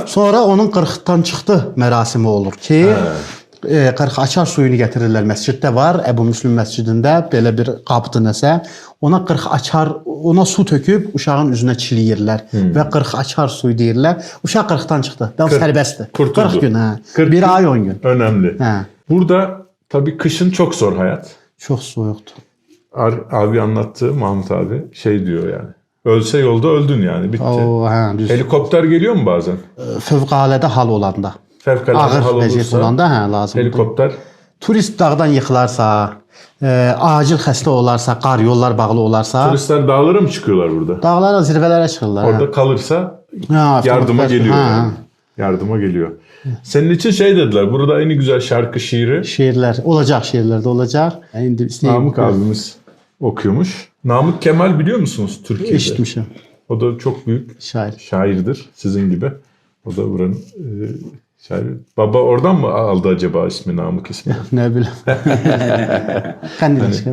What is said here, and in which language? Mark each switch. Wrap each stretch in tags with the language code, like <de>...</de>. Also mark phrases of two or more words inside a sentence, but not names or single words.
<az>Sonra onun 40-dan çıxdı mərasimi olur ki, 40 açar suyunu gətirirlər. Məsciddə var, Əbu Müslim məscidində belə bir qabdır nəsə. Ona 40 açar, ona su töküb uşağın üzünə çiliyirlər və 40 açar suyu deyirlər. Uşaq 40-dan çıxdı. Daha sərbəstdir.</az> <tr>Kurtuldu.</tr> <az>40 gün, hə. 40 Bir gün. ay 10 gün.</az> <tr>Önemli.</tr> <az>Hə.</az> <tr>Burada tabii kışın çok zor hayat.</tr> <az>Çox soyuqdur.</az> <tr>Abi anlattı, Mahmut abi şey diyor yani. Ölse yolda öldün yani, bitti.</tr> <az>O, hə, düz.</az> <tr>Helikopter geliyor mu bazen?</tr> <az>Fövqəladə hal olanda.</az> <tr>Fevkalade</tr> <az>Ağır hal vəziyyət olursa olanda hə lazımdır. helikopter. Turist dağdan yıxılarsa, acil xəstə olarsa, qar yollar bağlı olarsa,</az> <tr>Turistler dağlara mı çıkıyorlar burada?</tr> <az>dağlara, zirvələrə çıxırlar.</az> <tr>Orada kalırsa Ha, yardıma</tr> <az>avtobuslar-</az> <tr>geliyor. Ha, Yani. Yardıma geliyor. Senin için şey dediler. Burada en güzel şarkı şiiri</tr> <az>şeirlər olacaq, şeirlərdə olacaq. İndi istəyim.</az> <tr>Namık abimiz okuyormuş. Namık Kemal biliyor musunuz Türkiye'de?</tr> <az>eşitmişəm.</az> <tr>O da çok büyük Şair. şairdir sizin gibi. O da buranın şairi. Baba oradan mı aldı acaba ismi, Namık ismi?</tr> <az>Nə bilim. Qəndil.</az>